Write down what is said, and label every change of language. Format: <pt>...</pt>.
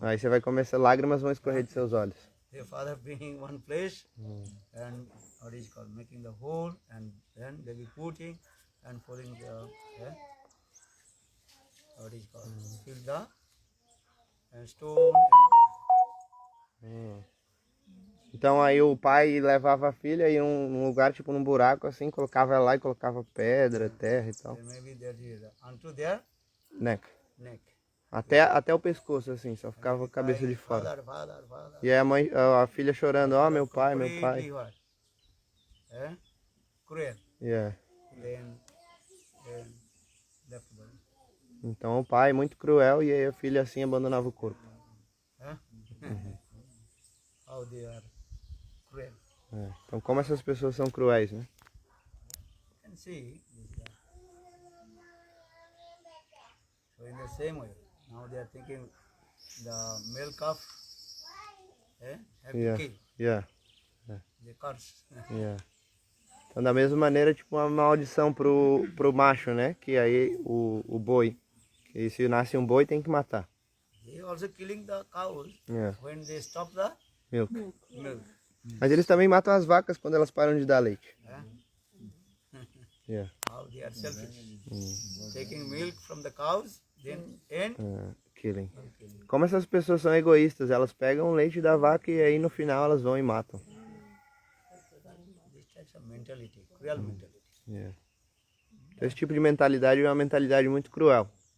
<pt>Aí você vai começar, lágrimas vão escorrer de seus olhos.</pt> <en>The father being in one place and what is called making the hole, and then they be putting and pulling the what is called fill the stone</en> <pt>Então aí o pai levava a filha e num lugar, tipo num buraco assim, colocava ela lá e colocava pedra, terra e tal.</pt> <en>and maybe that is unto their Neck. neck.</en> <pt>Até o pescoço, assim, só ficava a cabeça de fora.</pt> <en>Father.</en> <pt>E aí a filha chorando, ó, meu pai, meu</pt> <en>Completely</en> <pt>pai.</pt> <en>what? Cruel. Yeah. Then left body. Então o pai muito cruel e aí a filha assim abandonava o corpo. How they are cruel.</en> <pt>É. Então como essas pessoas são cruéis, né?</pt> <en>You can see this. So in the same way, now they are thinking the male calf have Yeah. to kill. Yeah. The curse. Yeah.</en> <pt>Então da mesma maneira, tipo uma maldição pro macho, né? Que aí o boi. Que se nasce um boi tem que matar.</pt> <en>They also killing the cows Yeah. when they stop the Milk. milk. Mas eles também matam as vacas quando elas param de dar leite. Yeah. How they are selfish. Taking milk from the cows, then Killing.</en> <pt>Como essas pessoas são egoístas, elas pegam o leite da vaca e aí no final elas vão e matam.</pt> <en>this type of mentality, cruel mentality. Yeah.</en> <pt>Então, esse tipo de mentalidade é uma mentalidade muito cruel.</pt>